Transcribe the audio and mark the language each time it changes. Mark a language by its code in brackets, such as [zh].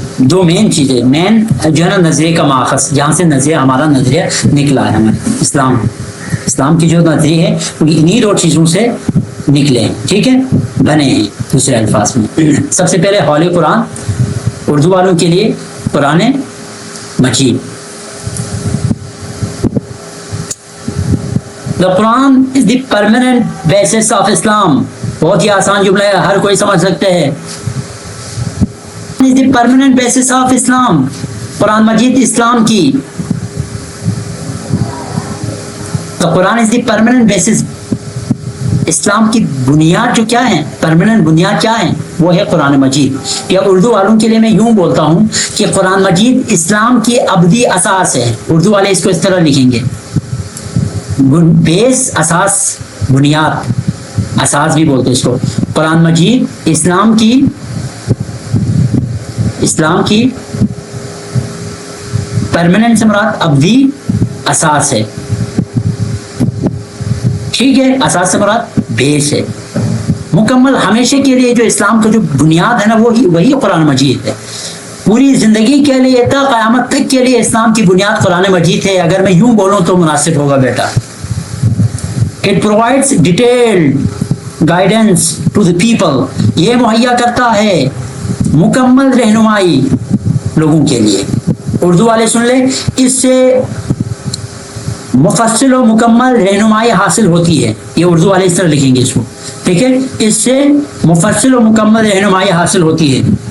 [ur] 2 مین چیزیں، مین جو ہے نا نظریے کا ماخذ، جہاں سے نظریہ ہمارا نظریہ نکلا ہے، ہمارا اسلام کی جو نظریے ہے وہ انہی 2 چیزوں سے نکلے ہیں، ٹھیک ہے، بنے ہیں. دوسرے الفاظ میں سب سے پہلے حال قرآن، اردو والوں کے لیے قرآن مجید. [en] The Quran is the permanent basis of Islam. [ur] بہت ہی آسان جملہ ہے، ہر کوئی سمجھ سکتے ہیں. [en] is the permanent basis of Islam. [ur] قرآن مجید اسلام کی، تو قرآن [en] is the permanent basis، [ur] اسلام کی بنیاد جو کیا ہے، پرماننٹ بنیاد کیا ہے، وہ ہے قرآن مجید. یا اردو والوں کے لیے میں یوں بولتا ہوں کہ قرآن مجید اسلام کی ابدی اساس ہے. اردو والے اس کو اس طرح لکھیں گے، بیس، اساس، بنیاد، اساس بھی بولتے اس کو. قرآن مجید اسلام کی پرماننٹ سے مراد ابدی اساس ہے، ٹھیک ہے، اساس سے مراد بیس ہے، مکمل ہمیشہ کے لیے جو اسلام کا جو بنیاد ہے نا وہی قرآن مجید ہے. پوری زندگی کے لیے تا قیامت تک کے لیے اسلام کی بنیاد قرآن مجید ہے. اگر میں یوں بولوں تو مناسب ہوگا بیٹا. [en] It provides detailed guidance to the people. [ur] یہ مہیا کرتا ہے مکمل رہنمائی لوگوں کے لیے. اردو والے سن لیں، اس سے مفصل و مکمل رہنمائی حاصل ہوتی ہے. یہ اردو والے اس طرح لکھیں گے اس کو، ٹھیک ہے، اس سے مفصل و مکمل رہنمائی حاصل ہوتی ہے.